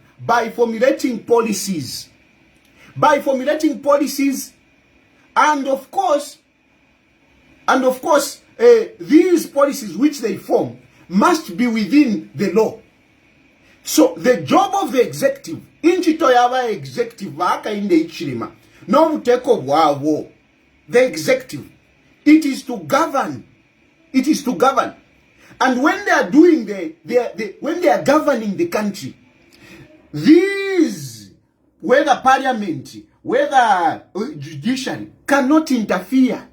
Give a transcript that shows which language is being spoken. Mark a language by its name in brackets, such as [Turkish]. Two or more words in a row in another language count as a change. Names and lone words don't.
[English] By formulating policies. And of course, these policies which they form must be within the law. So the job of the executive, [Bemba] inchito yaba executive Hakainde Hichilema, no muteko bwabo, [English] the executive, it is to govern. And when they are doing when they are governing the country, these, whether parliament, whether judiciary, cannot interfere.